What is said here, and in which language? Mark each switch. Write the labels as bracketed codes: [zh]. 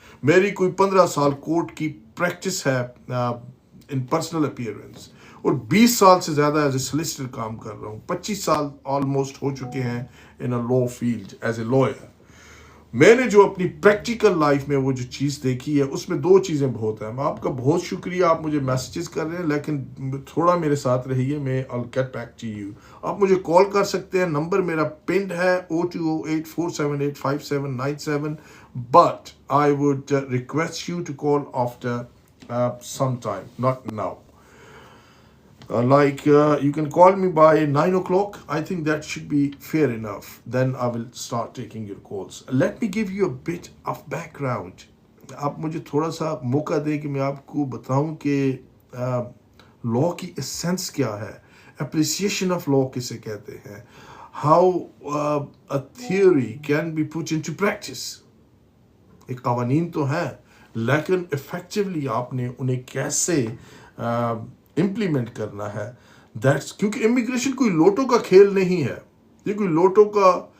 [ur] میری کوئی 15 سال کورٹ کی پریکٹس ہے ان پرسنل اپیئرنس، اور 20 سال سے زیادہ ایز اے سلیسٹر کام کر رہا ہوں. 25 سال آلموسٹ ہو چکے ہیں ان اے لا فیلڈ ایز اے لائر. میں نے جو اپنی پریکٹیکل لائف میں وہ جو چیز دیکھی ہے اس میں 2 چیزیں بہت ہیں. میں آپ کا بہت شکریہ، آپ مجھے میسیجز کر رہے ہیں لیکن تھوڑا میرے ساتھ رہیے، میں [en] I'll get back to you. [ur] آپ مجھے کال کر سکتے ہیں، نمبر میرا پنڈ ہے 0208-478-5797, [en] but I would request you to call after some time, not now. You can call me by 9 o'clock. I think that should be fair enough. Then I will start taking your calls. Let me give you a bit of background. [ur] آپ مجھے تھوڑا سا موقع دیں کہ میں آپ کو بتاؤں کہ لا کی اسینس کیا ہے، اپریسیشن آف لا کسے کہتے ہیں، [en] How a theory can be put into practice. [ur] ایک قوانین تو ہیں لیکن افیکٹولی آپ نے انہیں کیسے امپلیمنٹ کرنا ہے. کیونکہ امیگریشن کوئی لوٹو کا کھیل نہیں ہے، یہ کوئی لوٹو کا